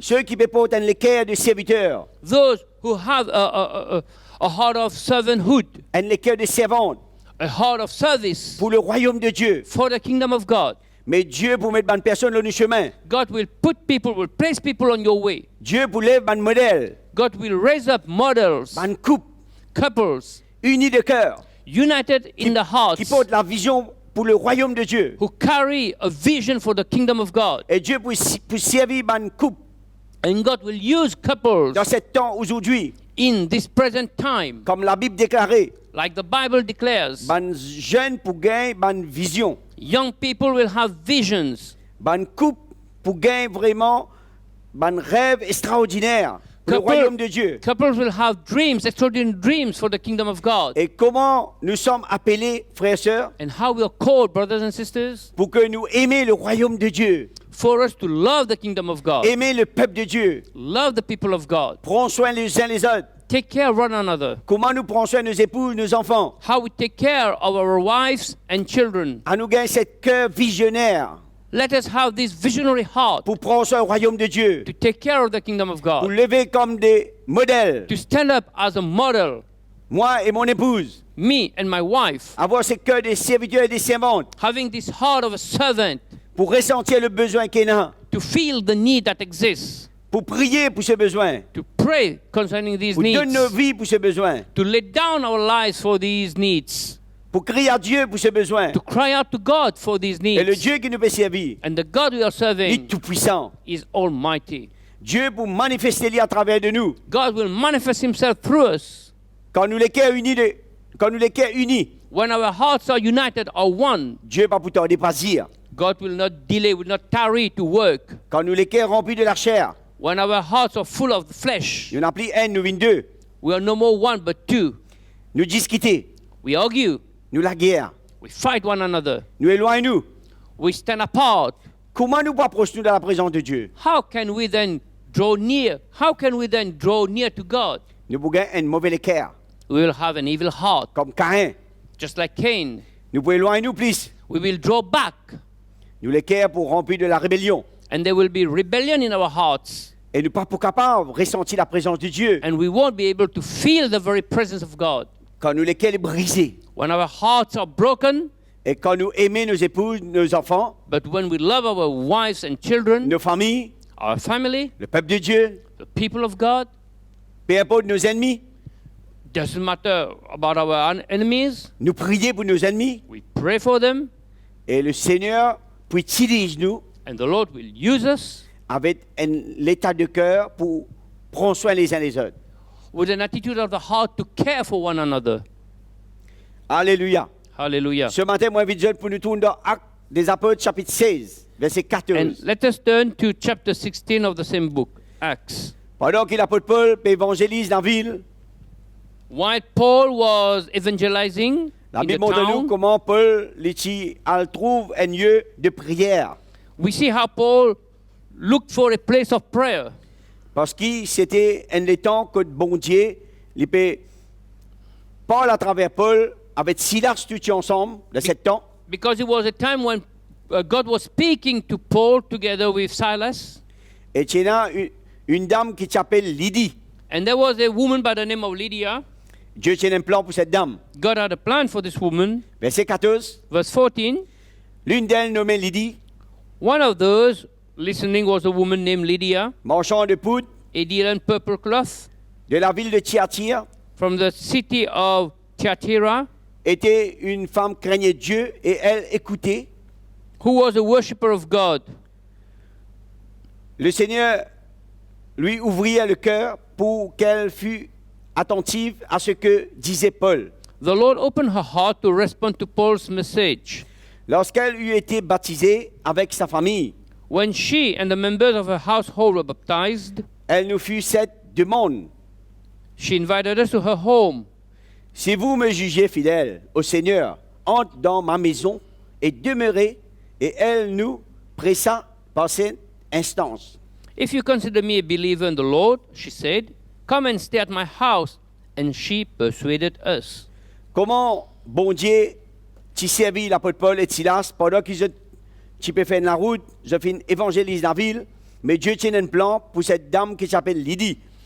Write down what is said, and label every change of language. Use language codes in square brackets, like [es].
[fr] Ceux qui peuvent porter le cœur de serviteur, [en] those who have a heart of servanthood, [fr] le cœur de servante [en] a heart of service [fr] pour le royaume de Dieu. [en] for the kingdom of God. [fr] Mais Dieu pour mettre une personne dans le chemin. [en] God will put people, will place people on your way. [fr] Dieu pour lever un modèle, [en] God will raise up models, [fr] une couple [en] couples, [fr] unie de cœur, [en] united in the hearts, [fr] qui porte la vision pour le royaume de Dieu. [en] who carry a vision for the kingdom of God. [fr] Et Dieu pour servir une couple [en] And God will use couples [fr] dans ce temps aujourd'hui, [en] in this present time, [fr] comme la Bible déclarait, [en] like the Bible declares. [fr] une jeune pour gagner une vision, [en] Young people will have visions. [fr] une couple pour gagner vraiment un rêve extraordinaire pour le royaume de Dieu. [en] Couples will have dreams, extraordinary dreams for the kingdom of God. [fr] Et comment nous sommes appelés, frères et sœurs, [en] And how we are called, brothers and sisters, [fr] pour que nous aimions le royaume de Dieu, [en] for us to love the kingdom of God, [fr] aimer le peuple de Dieu, [en] love the people of God, [fr] prendre soin les uns les autres. [en] take care of one another, [fr] Comment nous prenons soin de nos épouses, nos enfants, [en] how we take care of our wives and children. [fr] à nous gagner cette cœur visionnaire [en] Let us have this visionary heart [fr] pour prendre soin du royaume de Dieu, [en] to take care of the kingdom of [fr] pour [en] God, [fr] lever comme des modèles, [en] to stand up as a model, [fr] moi et mon épouse, [en] me and my wife, [fr] avoir ce cœur des serviteurs et des servantes, [en] having this heart of a servant, [fr] pour ressentir le besoin qu'il y a, [en] to feel the need that exists, [fr] pour prier pour ce besoin, [en] to pray concerning these [fr] pour donner nos [en] needs, [fr] vies pour ce besoin, [en] to lay down our lives for these needs, [fr] pour crier à Dieu pour ce besoin. [en] to cry out to God for these [fr] Et le [en] needs. [fr] Dieu qui nous peut servir, [en] And the God we are [fr] il est [en] serving [fr] tout-puissant. [en] is almighty. [fr] Dieu pour manifester lui à travers de nous. [en] God will manifest himself through us. [fr] Quand nous les cœurs unis quand nous les cœurs unis, [en] when our hearts are united or one, [fr] Dieu va pour tarder pas dire. [en] God will not delay, will not tarry to work. [fr] Quand nous les cœurs remplis de la chair, [en] When our hearts are full of the flesh, [fr] nous n'avons plus un, nous venons deux. [en] we are no more one but two. [fr] Nous discuter, [en] We argue, [fr] nous la guerre, [en] we fight one another, [fr] nous éloignons-nous. [en] we stand apart. [fr] Comment nous approchons-nous dans la présence de Dieu? [en] How can we then draw near? How can we then draw near to God? [fr] Nous pouvons un mauvais cœur, [en] We will have an evil heart, [fr] comme Caïn. [en] just like Cain. [fr] Nous pouvons éloigner nous plus. [en] We will draw back, [fr] Nous les cœurs pour remplir de la rébellion. [en] and there will be rebellion in our hearts, [fr] Et nous pas pour capables de ressentir la présence de Dieu. [en] and we won't be able to feel the very presence of God. [fr] Quand nous les cœurs brisés. [en] When our hearts are broken, [fr] Et quand nous aimons nos épouses, nos enfants, [en] but when we love our wives and children, [fr] nos familles, [en] our family, [fr] le peuple de Dieu, [en] the people of God, [fr] peu importe nos ennemis, [en] doesn't matter about our enemies, [fr] nous prions pour nos ennemis. [en] we pray for them, [fr] Et le Seigneur puis utilise nous [en] and the Lord will use us [fr] avec l'état de cœur pour prendre soin les uns des autres. [en] with an attitude of the heart to care for one another. [fr] Alléluia. [en] Hallelujah. [fr] Ce matin, moi, je pour nous tourner dans Actes des Apôtres, chapitre 16, verset [en] And [fr] 14. [en] let us turn to chapter 16 of the same book, Acts. [fr] Pendant que l'apôtre Paul évangélise dans la ville, [en] While Paul was evangelizing [fr] la [en] in the [fr] Bible montre nous [en] town, [fr] comment Paul elle trouve un lieu de prière. [en] we see how Paul looked for a place of prayer. [fr] Parce que c'était un des temps que bon Dieu, il peut parler à travers Paul avec Silas tout ensemble de ce temps. [en] Because it was a time when God was speaking to Paul together with Silas. [fr] Et il y a une dame qui s'appelle Lydie. [en] And there was a woman by the name of Lydia. [fr] Dieu tient un plan pour cette dame. [en] God had a plan for this woman. [fr] Verset 14. [en] Verse 14, [fr] L'une d'elles nommée Lydie, [en] one of those listening was a woman named Lydia, [fr] marchand de poudre [en] a dealer in purple cloth, [fr] de la ville de Thyatire, [en] from the city of Thyatira, [fr] était une femme craignait Dieu et elle écoutait. [en] who was a worshipper of God. [fr] Le Seigneur lui ouvrit le cœur pour qu'elle fût attentive à ce que disait Paul. [en] The Lord opened her heart to respond to Paul's message. [fr] Lorsqu'elle eut été baptisée avec sa famille, [en] When she and the members of her household were baptized, [fr] elle nous fit cette demande. [en] she invited us to her home. [fr] Si vous me jugez fidèle au Seigneur, entre dans ma maison et demeurez, et elle nous pressa par cette instance. [en] If you consider me a believer in the Lord, she said, come and stay at my house. And she persuaded us. [fr] Comment, bon Dieu, tu servis l'apôtre Paul et Silas pendant que tu peux faire la route, je fais une évangélise dans la ville, mais Dieu tient un plan pour cette dame qui s'appelle Lydie.